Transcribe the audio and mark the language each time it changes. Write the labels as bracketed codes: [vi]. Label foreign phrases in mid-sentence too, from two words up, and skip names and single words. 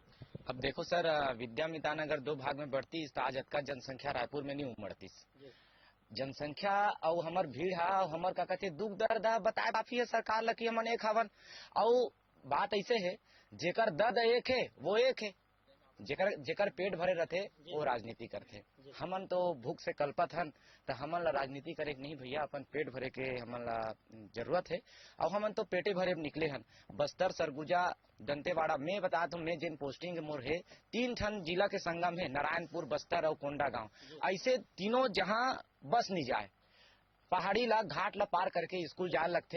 [hne] अब देखो सर, विद्यामितान अगर 2 भाग में बढ़ती तो आज अतका जनसंख्या रायपुर में नहीं उमड़ती। जनसंख्या और हमार भीड़ है और हमार का कहते दुख दर्द बताए काफी है सरकार ला कि हमन एक हवन। और बात ऐसे है जेकर दर्द एक है वो एक है, जेकर पेट भरे रहते वो राजनीति करते। हमन तो भूख से कल्पत हन तो हमन ला राजनीति करे नहीं भैया, अपन पेट भरे के हमन ला जरूरत है और हमन तो पेटे भरे निकले हन। बस्तर, सरगुजा, दंतेवाड़ा में बता दूं मैं जिन पोस्टिंग मोर है 3 ठन जिला के संगम है, नारायणपुर, बस्तर और कोंडागांव। ऐसे तीनों जहाँ बस नहीं जाए, पहाड़ी ला घाट ला पार करके स्कूल जाए लगते।